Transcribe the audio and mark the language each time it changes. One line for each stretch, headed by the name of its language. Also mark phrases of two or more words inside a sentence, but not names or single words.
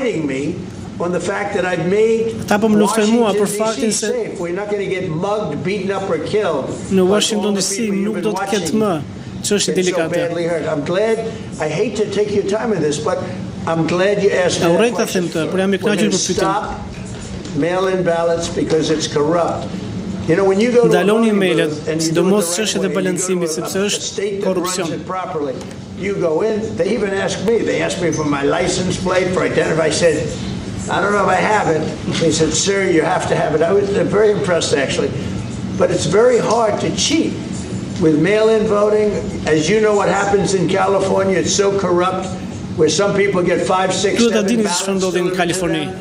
Albanian: Ata po më luftojnë mua për faktin se në Washington DC nuk do të ketë më çështje delikate. Urrej ta them të, por jam i kënaqur për pyetjen. Ndaloni emailët, sidomos çështjet e balancimit, sepse është korrupsion.
English: You go in, they even asked me. They asked me for my license plate, for identity. I said, I don't know if I have it. They said, sir, you have to have it. I was very impressed, actually. But it's very hard to cheat with mail-in voting. As you know what happens in California, it's so corrupt, where some people get 5, 6, 7 ballots.